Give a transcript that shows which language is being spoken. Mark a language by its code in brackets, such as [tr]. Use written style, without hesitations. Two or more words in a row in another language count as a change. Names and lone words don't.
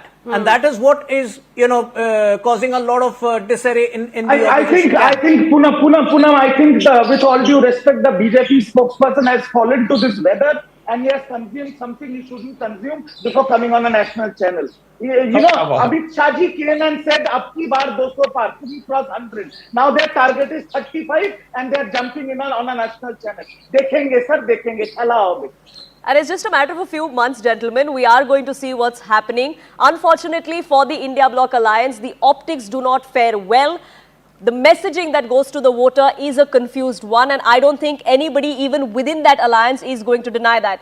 [en] And that is what is, causing a lot of disarray in the opposition. I think, Poonam, I think with all due respect, the BJP spokesperson has fallen to this weather and he has consumed something he shouldn't consume before coming on a national channel. You know, Amit Shah ji came and said, [hi] "Abki baar 200 par, [en] we cross 100." Now their target is 35, and they are jumping in on a national channel. [hi] Dekhenge sir, dekhenge. Chala hoge. [en] And it's just a matter of a few months, gentlemen. We are going to see what's happening. Unfortunately for the India Bloc Alliance, the optics do not fare well. The messaging that goes to the voter is a confused one, and I don't think anybody even within that alliance is going to deny that.